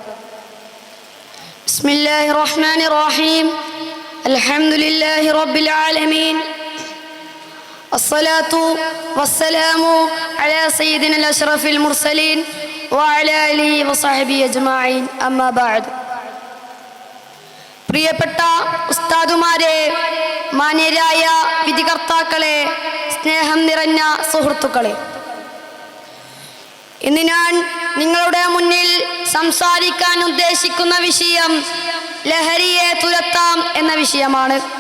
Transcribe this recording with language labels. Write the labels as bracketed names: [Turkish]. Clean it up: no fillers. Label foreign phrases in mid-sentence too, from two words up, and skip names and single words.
[Arabic] بسم الله الرحمن الرحيم. الحمد لله رب العالمين. الصلاة والسلام على سيدنا الأشرف المرسلين وعلى آله وصحبه أجمعين. أما بعد. [Malayalam] പ്രിയപ്പെട്ട ഉസ്താദുമാരെ, മാന്യരായ വിധികർത്താക്കളെ, സ്നേഹം നിറഞ്ഞ സുഹൃത്തുക്കളെ, ഇന്ന് ഞാൻ നിങ്ങളുടെ മുന്നിൽ സംസാരിക്കാൻ ഉദ്ദേശിക്കുന്ന വിഷയം ലഹരിയെ തുരത്താം എന്ന വിഷയമാണ്.